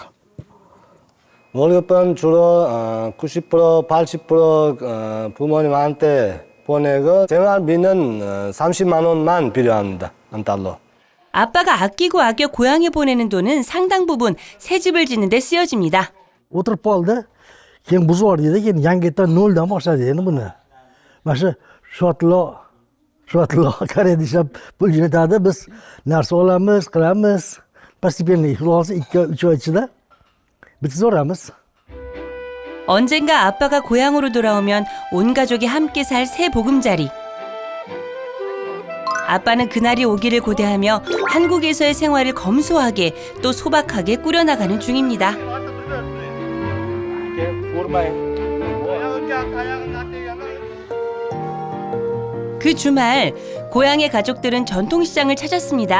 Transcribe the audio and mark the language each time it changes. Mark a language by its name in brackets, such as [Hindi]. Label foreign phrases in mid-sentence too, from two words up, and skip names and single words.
[Korean] 월급은 주로 90% 80% 부모님한테 보내고 생활비는 30만 원만 필요합니다. 한 달로. 아빠가 아끼고 아껴 고향에 보내는 돈은 상당 부분 새 집을 짓는 데 쓰여집니다. [Uzbek] o'tirib qoldi keyin buzib dedi keyin yangidan noldan boshladi endi buni mana shu shotlo koreada ishlab pul jo'natadi biz narsa olamiz qilamiz постепенно xulosa 2-3 oy ichida bitkazaveramiz. [Korean] 언젠가 아빠가 고향으로 돌아오면 온 가족이 함께 살 새 보금자리. 아빠는 그날이 오기를 고대하며 한국에서의 생활을 검소하게 또 소박하게 꾸려나가는 중입니다. 그 주말 고향의 가족들은 전통시장을 찾았습니다.